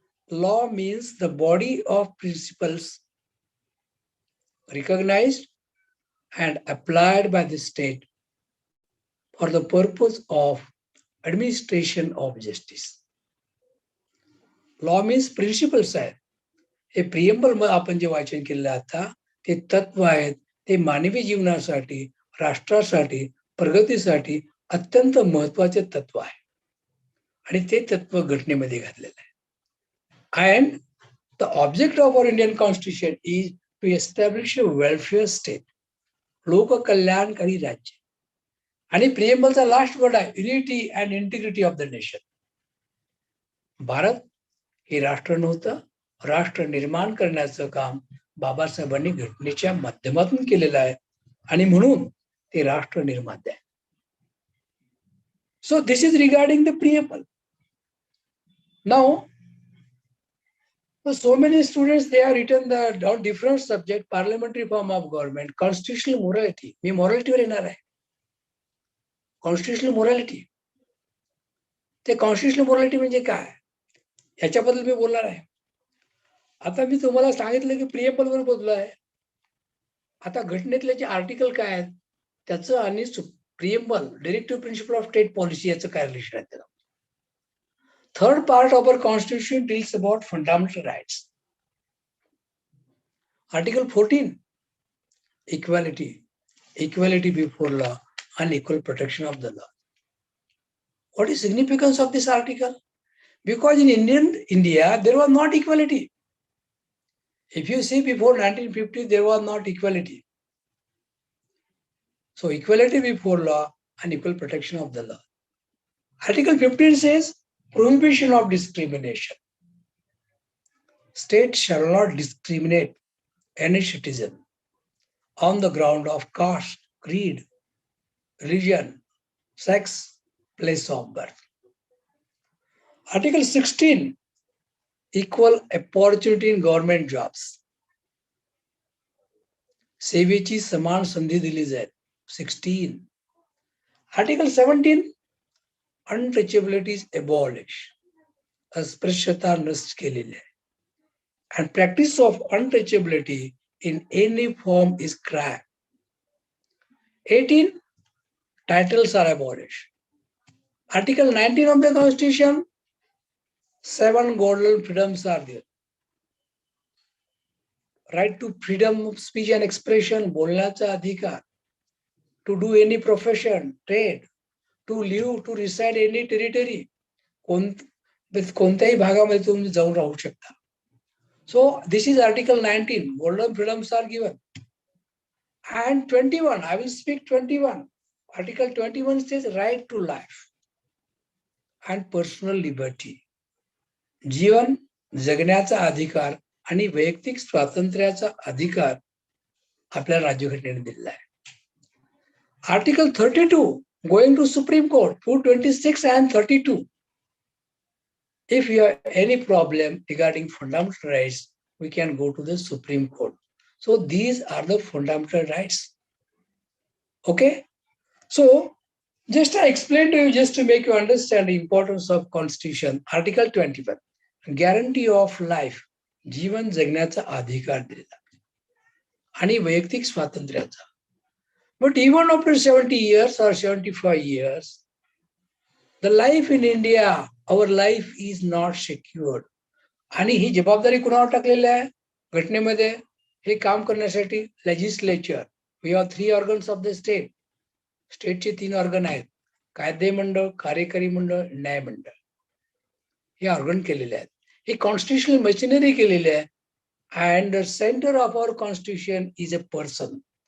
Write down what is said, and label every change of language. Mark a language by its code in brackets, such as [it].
[en] Law means the body of principles recognized and applied by the state for the purpose of administration of justice. Law means principles [mr] आहेत. हे preamble आपण जे वाचन केलेलं आता ते तत्व आहेत. ते मानवी जीवनासाठी, राष्ट्रासाठी, प्रगतीसाठी अत्यंत महत्वाचे तत्व आहे. आणि ते तत्व घटनेमध्ये घातलेलं आहे. [en] And the object of our Indian Constitution is to establish a welfare state. [mr] लोककल्याणकारी राज्य. आणि प्रिएम्बलचा लास्ट वर्ड आहे [en] Unity and integrity of the nation. [mr] Bharat हे राष्ट्र नव्हतं, राष्ट्र निर्माण करण्याचं काम बाबासाहेबांनी घटनेच्या माध्यमातून केलेलं आहे आणि म्हणून ते राष्ट्र निर्माते आहे. [en] So this is regarding the preamble. Now, so many students, they have written on different subject, parliamentary form of government, constitutional morality. [mr] मी morality वर येणार आहे. [en] Constitutional morality. [mr] ते constitutional morality म्हणजे काय? याच्याबद्दल मी बोलणार आहे. आता मी तुम्हाला सांगितलं की प्रिएम्बल वर बोललो आहे. आता घटनेतले जे आर्टिकल काय आहेत त्याचं आणि preamble directive principle of state policy याचं काय रिलेशन आहे त्याला. [en] Third part of our Constitution deals about fundamental rights. Article 14, equality, equality before law, and equal protection of the law. What is significance of this article? Because in India, there was not equality. If you see before 1950, there was not equality. So equality before law and equal protection of the law. Article 15 says prohibition of discrimination. State shall not discriminate any citizen on the ground of caste, creed, religion, sex, place of birth. Article 16, equal opportunity in government jobs. [mr] सेवेची समान संधी दिली जाईल. 16. [en] Article 17, untouchability is abolished. [mr] अस्पृश्यता नष्ट केलेली आहे. [en] And practice of untouchability in any form is crime. 18, titles are abolished. Article 19 of the Constitution, 7 golden freedoms are there. Right to freedom of speech and expression, [mr] बोलण्याचा अधिकार, [en] to do any profession, trade, to live, to reside any territory, [mr] कोणत्याही भागामध्ये तुम्ही जाऊन राहू शकता. [en] So this is Article 19, golden freedoms are given. And 21, I will speak 21. Article 21 says right to life and personal liberty. [mr] जीवन जगण्याचा अधिकार आणि वैयक्तिक स्वातंत्र्याचा अधिकार आपल्या राज्यघटनेने दिलेला आहे. [en] Article 32, going to Supreme Court, 226 and 32. If you have any problem regarding fundamental rights, we can go to the Supreme Court. So these are the fundamental rights. Okay? So just I explained to you just to make you understand the importance of Constitution. Article 21, guarantee of life, [mr] जीवन जगण्याचा अधिकार दिला आणि वैयक्तिक स्वातंत्र्याचा. [en] But even after 70 years or 75 years, the life in India, our life is not secured. [mr] आणि ही जबाबदारी कुणावर टाकलेली आहे घटनेमध्ये हे काम करण्यासाठी legislature. [en] We have 3 organs of the state. [mr] स्टेटचे 3 organ आहेत, कायदे मंडळ, कार्यकारी मंडळ, न्याय मंडळ. हे ऑर्गन केलेले आहेत. ही कॉन्स्टिट्युशनल मशिनरी केलेली आहे. [en] And centre of our constitution is a person.